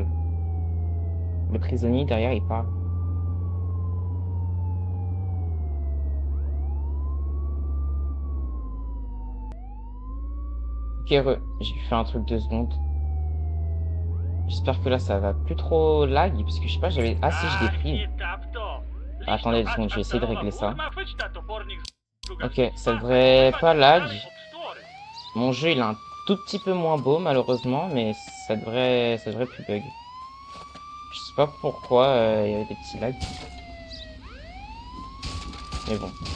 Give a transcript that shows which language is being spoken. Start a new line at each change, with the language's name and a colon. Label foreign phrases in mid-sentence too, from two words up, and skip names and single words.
French: Le prisonnier derrière il parle. Ok, j'ai fait un truc 2 secondes. J'espère que là ça va plus trop lag parce que je sais pas, j'avais. Ah si, je l'ai pris. Nie tap to. Attendez 2 secondes, je vais essayer de régler ça. Ok, ça devrait pas lag. Mon jeu il est un tout petit peu moins beau malheureusement, mais ça devrait plus bug. Je sais pas pourquoi il y avait des petits lags. Mais bon.